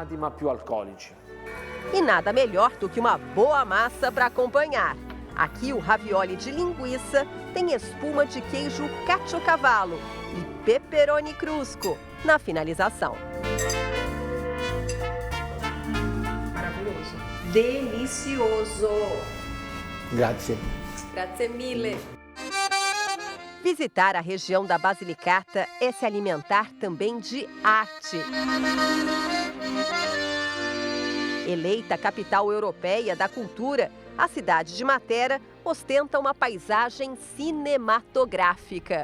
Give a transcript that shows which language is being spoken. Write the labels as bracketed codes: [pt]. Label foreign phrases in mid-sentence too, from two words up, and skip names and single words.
[pt] E nada melhor do que uma boa massa para acompanhar. Aqui o ravioli de linguiça tem espuma de queijo Caciocavallo e [it] pepperoni crusco [pt] na finalização. Maravilhoso. Delicioso. [it] Grazie. Grazie mille. [pt] Visitar a região da Basilicata é se alimentar também de arte. Eleita capital europeia da cultura, a cidade de Matera ostenta uma paisagem cinematográfica.